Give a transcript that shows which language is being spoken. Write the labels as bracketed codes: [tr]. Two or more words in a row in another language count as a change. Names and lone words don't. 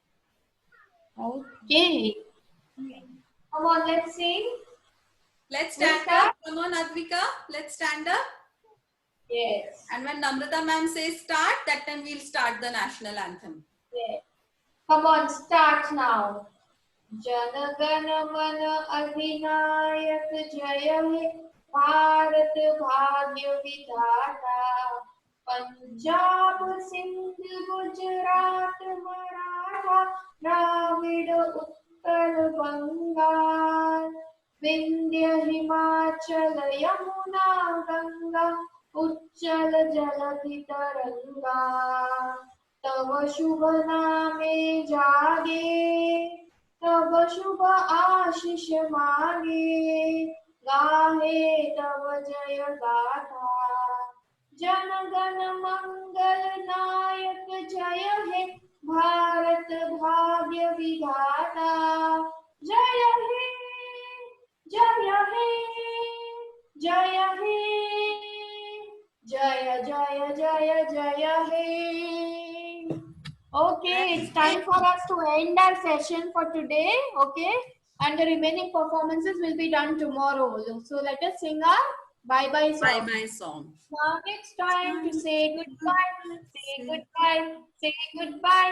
[en] Okay. Come on, let's sing. Let's stand up. Come on, Advika. Let's stand up. Yes. And when Namrata ma'am says start, that time we'll start the national anthem. Yes. Come on, start now. [bn] জন গণ মন অধিনায়ক জয় হে ভারত ভাগ্য বিধাতা পাঞ্জাব সিন্ধ গুজরাট মারাঠা দ্রাবিড় উত্তর বেঙ্গল বিন্ধ্য হিমাচল যমুনা গঙ্গা উচ্ছল জলধি তরঙ্গ তব শুভ নামে জাগে তব শুভ আশিস মাগে গাহে তব জয় গাথা জন গণ মঙ্গল নায়ক জয় হে ভারত ভাগ্য বিধাতা জয় হে জয় হে জয় হে জয় জয় জয় জয় হে. [en] Okay, it's time for us to end our session for today. Okay, and the remaining performances will be done tomorrow. So let us sing our bye-bye song. Bye-bye song. Now it's time to say goodbye. Say goodbye. Say goodbye.